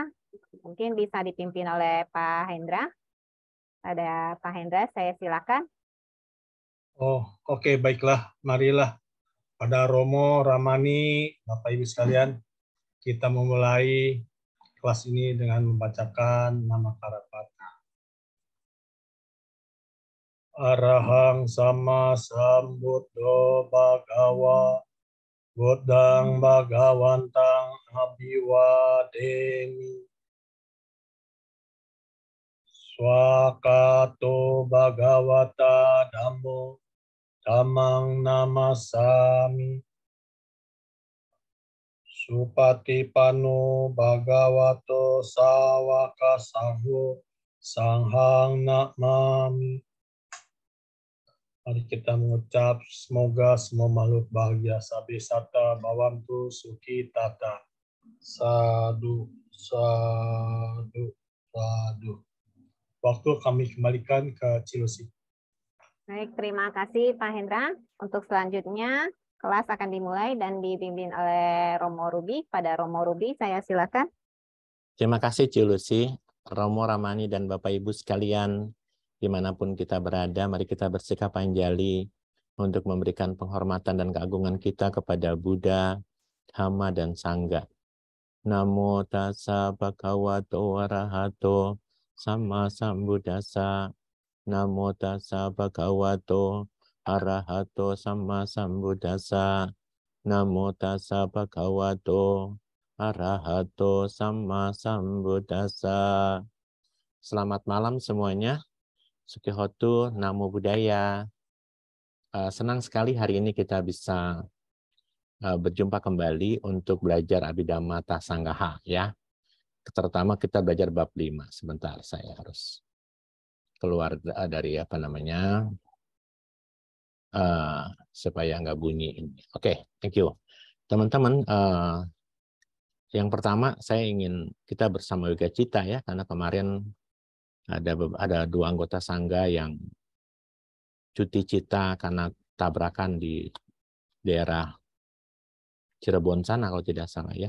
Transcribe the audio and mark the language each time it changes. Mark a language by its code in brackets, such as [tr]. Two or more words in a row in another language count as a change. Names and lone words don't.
[id] Mungkin bisa dipimpin oleh Pak Hendra. Ada Pak Hendra, saya silakan. Oh, oke, baiklah. Marilah pada Romo, Ramani, Bapak Ibu sekalian, kita memulai kelas ini dengan membacakan Namakara Patha. [pi] Arahang sama sambuddho bhagawa, buddhang bhagawantang abhiwademi. Swakato bhagavata dhammo dhammang namasami. Supatipanno bhagavato sawaka sangho sanghang namami. [id] Mari kita mengucap semoga semua makhluk bahagia [pi] sabi sata bawantu suki tata. Sadu, sadu, sadu. [id] Waktu kami kembalikan ke Cilusi. Baik, terima kasih Pak Hendra. Untuk selanjutnya, kelas akan dimulai dan dipimpin oleh Romo Ruby. Pada Romo Ruby, saya silakan. Terima kasih Cilusi, Romo Ramani dan Bapak Ibu sekalian, dimanapun kita berada, mari kita bersikap anjali untuk memberikan penghormatan dan keagungan kita kepada Buddha, Dhamma, dan Sangha. [pi] Namo tassa bhagavato arahato sama sambuddhassa. Namo tassa bhagavato arahato sama sambuddhassa. Namo tassa bhagavato arahato sama sambuddhassa. [id] Selamat malam semuanya. [pi] Sukihotu, Namo Buddhaya. [id] Senang sekali hari ini kita bisa berjumpa kembali untuk belajar Abhidhamma Sanggaha ya. Terutama kita belajar bab 5. Sebentar, saya harus keluar dari supaya nggak bunyi. Oke, [en] thank you. [id] Teman-teman, yang pertama saya ingin kita bersama Yoga Cita ya, karena kemarin ada 2 anggota Sangga yang cuti cita karena tabrakan di daerah Cirebon sana kalau tidak salah ya.